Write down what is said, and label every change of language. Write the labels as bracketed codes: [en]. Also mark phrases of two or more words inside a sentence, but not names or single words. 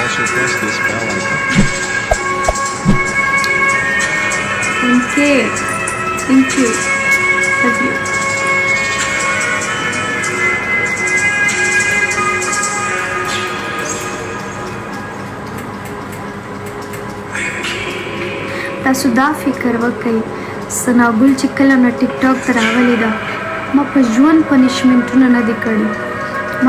[en] press this bell icon. Okay. Thank you. Love you. [ps] تاسو دا فکر وکړئ سنابل چې کله نه ټیک ټاک ته راغلی ده ما په ژوند پنشمنټونه نه دي کړي ما